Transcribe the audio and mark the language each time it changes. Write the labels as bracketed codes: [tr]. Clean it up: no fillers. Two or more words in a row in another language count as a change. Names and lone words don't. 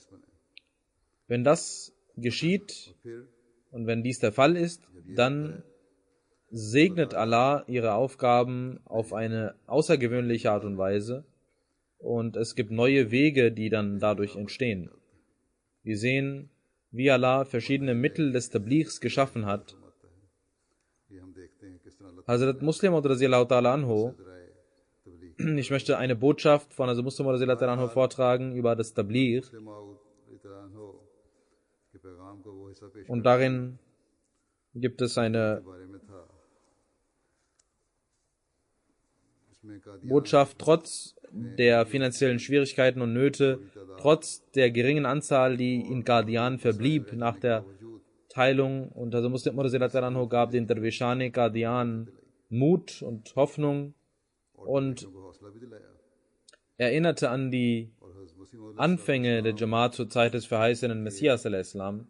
[de] Wenn das geschieht und wenn dies der Fall ist, dann segnet Allah ihre Aufgaben auf eine außergewöhnliche Art und Weise und es gibt neue Wege, die dann dadurch entstehen. Wir sehen, wie Allah verschiedene Mittel des Tablighs geschaffen hat. [ar] حضرة مسلم رضي الله تعالى عنه, [de] ich möchte eine Botschaft von Hazrat Muslim [ar] رضي الله تعالى عنه [de] vortragen über das Tabligh und darin gibt es eine Botschaft, trotz der finanziellen Schwierigkeiten und Nöte, trotz der geringen Anzahl, die in Qadian verblieb nach der Teilung, und also Muslim radhiyallahu gab den Derwishane Qadian Mut und Hoffnung und erinnerte an die Anfänge der Jamaat zur Zeit des verheißenen Messias al-Islam.